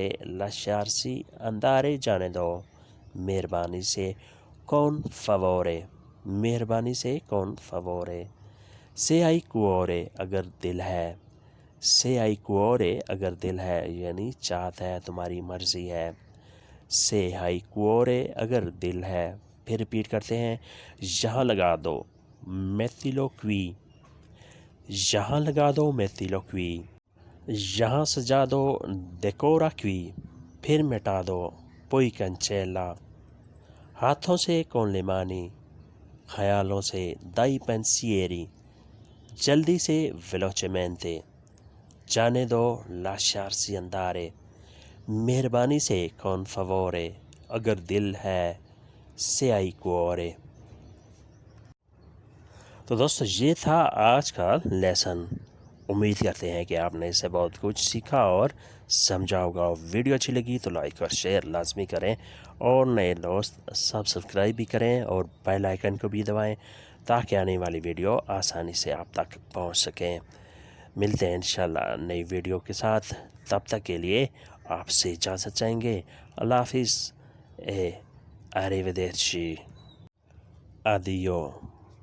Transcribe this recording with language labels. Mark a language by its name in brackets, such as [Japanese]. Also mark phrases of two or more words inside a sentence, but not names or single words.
[Italian] lasciarsi andare [Urdu] جانے دو. مہربانی سے [Italian] con favore. [Urdu] مہربانی سے [Italian] con favore. se hai cuore [Urdu] اگر دل ہے. [Italian] se hai cuore [Urdu] اگر دل ہے یعنی چاہت ہے, تمہاری مرضی ہے. [Italian] se hai cuore [Urdu] اگر دل ہے. پھر ریپیٹ کرتے ہیں. یہاں لگا دو [Italian] mettilo qui. [Urdu] یہاں لگا دو [Italian] mettilo qui. [Urdu] یہاں سجا دو [Italian] decora qui. [Urdu] پھر مٹا دو [Italian] poi cancella. [Urdu] ہاتھوں سے [Italian] con le mani. [Urdu] خیالوں سے [Italian] dai pensieri. [Urdu] جلدی سے velocemente. جانے دو [Italian] lasciarsi andare. [Urdu] مہربانی سے [Italian] con favore [Urdu] اگر دل ہے. [Italian] se hai cuore. [Urdu] تو دوستو یہ تھا آج کا لیسن. امید کرتے ہیں کہ آپ نے اس سے بہت کچھ سیکھا اور سمجھا ہوگا. ویڈیو اچھی لگی تو لائک اور شیئر لازمی کریں, اور نئے دوست سبسکرائب بھی کریں اور بیل آئیکن کو بھی دبائیں تاکہ آنے والی ویڈیو آسانی سے آپ تک پہنچ سکیں. ملتے ہیں انشاءاللہ نئی ویڈیو کے ساتھ. تب تک کے لیے آپ سے اجازت چاہیں گے. اللہ حافظ. [Italian] arrivederci. Addio.